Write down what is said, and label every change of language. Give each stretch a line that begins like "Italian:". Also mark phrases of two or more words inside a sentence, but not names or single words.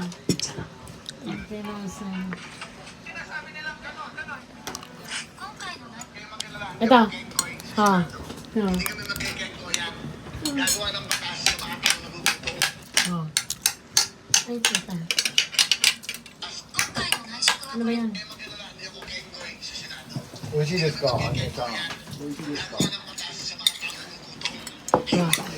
Filipino: Pero sa... Ito. Ha. No. Oh. Ay, ito. Ano ba yan?
Japanese: 美味しいですか、Anya ちゃん。美味しいですか。 Ah.